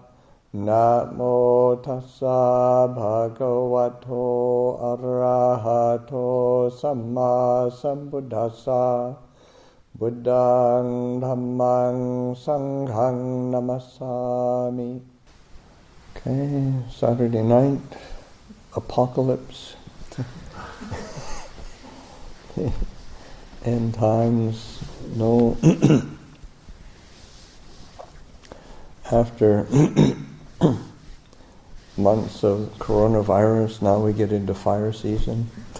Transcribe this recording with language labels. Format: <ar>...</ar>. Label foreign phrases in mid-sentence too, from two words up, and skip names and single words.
<pi>Namo tassa bhagavato arahato samma sambuddhassa. Buddhang dhammang sanghang namasami.</pi> <en>Okay, Saturday night, apocalypse. End times, no. After months of coronavirus, now we get into fire season.</en>